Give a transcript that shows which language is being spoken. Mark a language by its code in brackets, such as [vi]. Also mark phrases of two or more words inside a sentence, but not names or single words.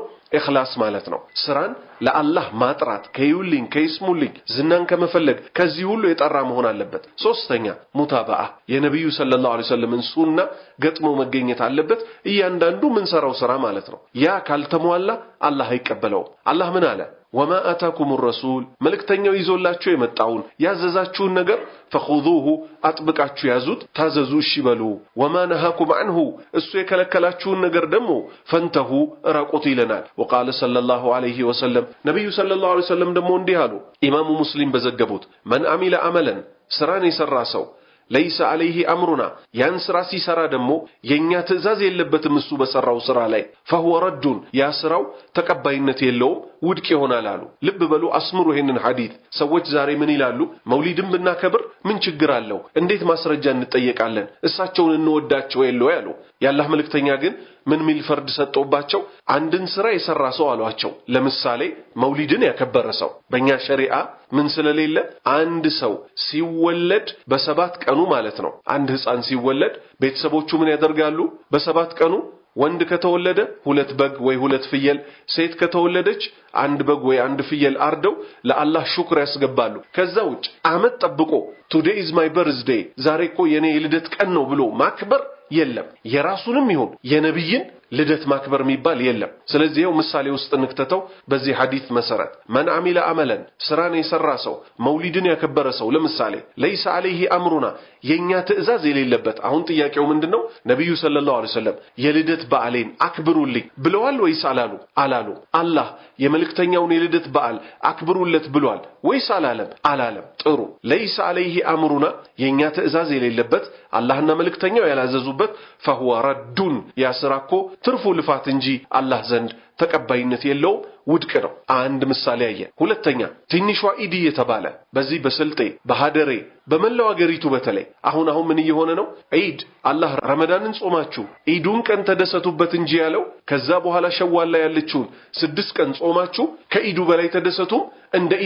[am] ኢኽላስ ማለት ነው። ስራን ለአላህ ማጥራት ከይውልኝ ከይስሙልኝ ዝናን ከመፈለግ ከዚህ ሁሉ የጠራ መሆን አለበት። ሶስተኛ ሙታባአ የነብዩ [ar] صلى الله عليه وسلم [am] ሱና ገጥሞ መገኘት አለበት እያንዳንዱ ምን ሰራው ስራ ማለት ነው። ያ ካልተሟላ አላህ አይቀበለው። አላህ ምን አለ? [ar] وما آتاكم الرسول [am] መልእክተኛው ይዞላችሁ የመጣውን ያዘዛችሁን ነገር فخذوه አጥብቃችሁ ያዙት፣ ታዘዙ፣ እሺ በሉ። [ar] وما نهاكم عنه [am] እሱ የከለከላችሁን ነገር ደግሞ ፈንተሁ ራቁት ይለናል። [ar] وقال صلى الله عليه وسلم [am] ነብዩ [ar] صلى الله عليه وسلم [am] ደግሞ እንዲህ አሉ። ኢማሙ ሙስሊም በዘገቡት [ar] من عمل عملا [am] ስራን የሰራ ሰው [ar] ليس عليه أمرنا [am] ያን ስራ ሲሰራ ደግሞ የኛ ትእዛዝ የለበትም እሱ በሰራው ስራ ላይ [ar] فهو رد [am] ያ ስራው ተቀባይነት የለውም ውድቅ ይሆናል አሉ። ልብ በሉ አስምሩ ይሄንን ሐዲስ። ሰዎች ዛሬ ምን ይላሉ? መውሊድን ብናከብር ምን ችግር አለው? እንዴት ማስረጃ እንጠየቃለን? እሳቸውን እንወዳቸው የለው ያሉ። የአላህ መልእክተኛ ግን ምን ሚል ፈርድ ሰጠውባቸው? አንድን ስራ የሰራ ሰው አሏቸው። ለምሳሌ መውሊድን ያከበረ ሰው በእኛ ሸሪዓ ምን ስለሌለ አንድ ሰው ሲወለድ በሰባት ቀኑ ማለት ነው አንድ ህፃን ሲወለድ ቤተሰቦቹ ምን ያደርጋሉ? በሰባት ቀኑ ወንድ ከተወለደ ሁለት በግ ወይ ሁለት ፍየል፣ ሴት ከተወለደች አንድ በግ ወይ አንድ ፍየል አርደው ለአላህ ሹክር ያስገባሉ። ከዛ ውጭ አመት ጠብቆ [en] today is my birthday [am] ዛሬ እኮ የኔ የልደት ቀን ነው ብሎ ማክበር የለም። የራሱንም ይሁን የነብይን ልደት ማክበር የሚባል የለም። ስለዚህ ይኸው ምሳሌ ውስጥ እንክተተው በዚህ ሐዲስ መሰረት [ar] من عمل عملا [am] ስራን የሰራ ሰው መውሊድን ያከበረ ሰው ለምሳሌ [ar] ليس عليه أمرنا [am] የኛ ትእዛዝ የሌለበት። አሁን ጥያቄው ምንድነው? ነብዩ [ar] صلى الله عليه وسلم [am] የልደት በዓሌን አክብሩልኝ ብለዋል ወይስ አላሉ? አላሉ። አላህ የመልእክተኛውን የልደት በዓል አክብሩለት ብሏል ወይስ አላለም? አላለም። ጥሩ። [ar] ليس عليه أمرنا [am] የኛ ትእዛዝ የሌለበት አላህና መልእክተኛው ያላዘዙበት [ar] فهو رد [am] ያ ስራ እኮ ትርፉ ልፋት እንጂ አላህ ዘንድ ተቀባይነት የለውም ውድቅ ነው አንድ ምሳሌ ያየ ሁለተኛ ትንሿ ኢድ የተባለ በዚህ በስልጤ በሐደሬ በመላው አገሪቱ በተለይ አሁን ምን እየሆነ ነው ኢድ አላህ ረመዳንን ጾማችሁ ኢዱን ቀን ተደሰቱበት እንጂ ያለው ከዛ በኋላ ሸዋል ላይ ያለችው 6 ቀን ጾማችሁ ከኢዱ በላይ ተደሰቱ እንደ ኢድ